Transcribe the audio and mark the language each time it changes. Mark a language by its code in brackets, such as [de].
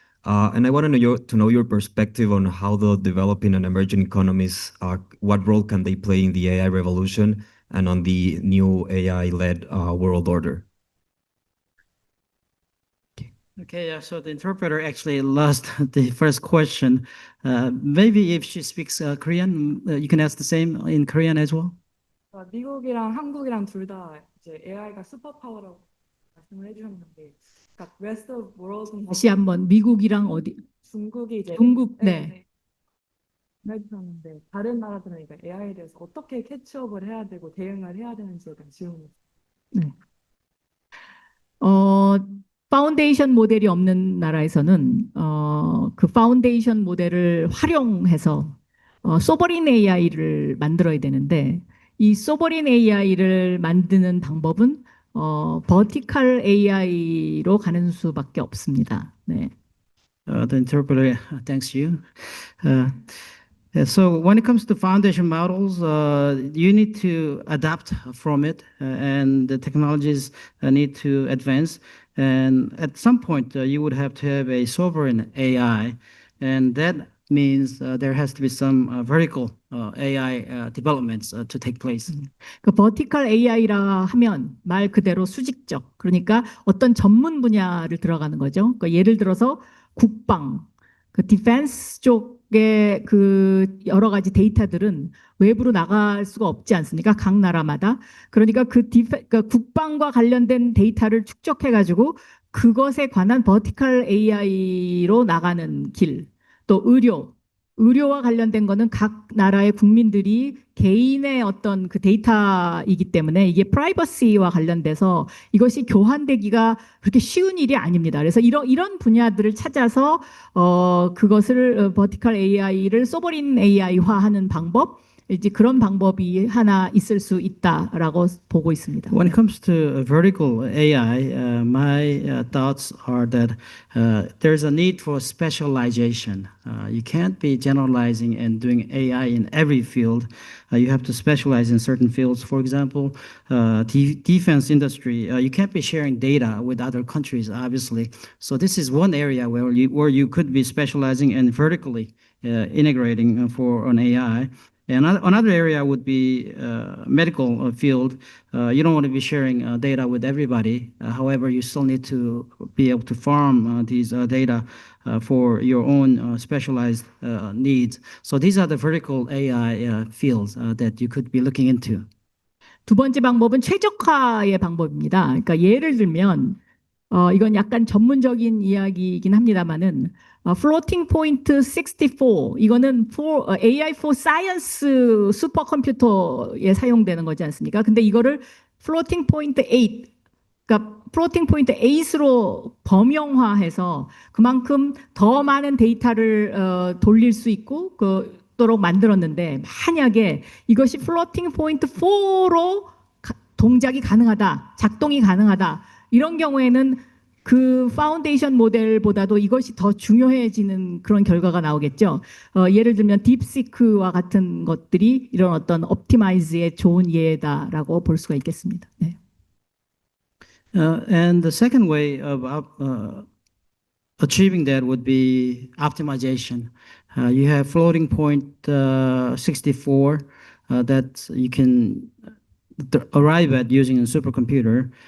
[en] And I want to know your perspective on how the developing and emerging economies, what role can they play in the AI revolution and on the new AI-led world order? Okay, yeah, so the interpreter actually lost the first question. Maybe if she speaks Korean, you can ask the same in Korean as well. [ko] 미국이랑 한국이랑 둘 다 이제 AI가 슈퍼파워라고 말씀을 해주셨는데, 그러니까 [en] rest of world [ko] 은 다시 한번 미국이랑 어디 중국이 이제 중국 네. 해주셨는데 다른 나라들은 그러니까 AI에 대해서 어떻게 캐치업을 해야 되고 대응을 해야 되는지에 대한 질문이 파운데이션 모델이 없는 나라에서는 그 파운데이션 모델을 활용해서 소버린 AI를 만들어야 되는데 이 소버린 AI를 만드는 방법은 버티컬 AI로 가는 수밖에 없습니다. 네. [en] The interpreter thanks you. So when it comes to foundation models, you need to adapt from it, and the technologies need to advance. And at some point, you would have to have a sovereign AI, and that means there has to be some vertical AI developments to take place. [ko] 그 버티컬 AI라 하면 말 그대로 수직적, 그러니까 어떤 전문 분야를 들어가는 거죠. 그러니까 예를 들어서 국방, 그 디펜스 쪽의 그 여러 가지 데이터들은 외부로 나갈 수가 없지 않습니까? 각 나라마다. 그러니까 그러니까 국방과 관련된 데이터를 축적해가지고 그것에 관한 버티컬 AI로 나가는 길. 또 의료와 관련된 거는 각 나라의 국민들이 개인의 어떤 그 데이터이기 때문에 이게 프라이버시와 관련돼서 이것이 교환되기가 그렇게 쉬운 일이 아닙니다. 그래서 이런 분야들을 찾아서 그것을 버티컬 AI를 소버린 AI화하는 방법, 이제 그런 방법이 하나 있을 수 있다라고 보고 있습니다. [en] When it comes to vertical AI, my thoughts are that there's a need for specialization. You can't be generalizing and doing AI in every field. You have to specialize in certain fields. For example, defense industry, you can't be sharing data with other countries, obviously. So this is one area where you could be specializing and vertically integrating for an AI. And another area would be medical field. You don't want to be sharing data with everybody. However, you still need to be able to farm these data for your own specialized needs. So these are the vertical AI fields that you could be looking into. [ko] 두 번째 방법은 최적화의 방법입니다. 그러니까 예를 들면 이건 약간 전문적인 이야기이긴 합니다만은 floating point 64 이거는 AI for Science 슈퍼컴퓨터에 사용되는 거지 않습니까? 근데 이거를 floating point 8 그러니까 floating point 8으로 범용화해서 그만큼 더 많은 데이터를 돌릴 수 있고 그도록 만들었는데 만약에 이것이 floating point 4로 동작이 가능하다, 작동이 가능하다 이런 경우에는 그 파운데이션 모델보다도 이것이 더 중요해지는 그런 결과가 나오겠죠. 예를 들면 딥시크와 같은 것들이 이런 어떤 옵티마이즈의 좋은 예다라고 볼 수가 있겠습니다. 네. [en] And the second way of achieving that would be optimization. You have floating point 64 that you can arrive at using a supercomputer.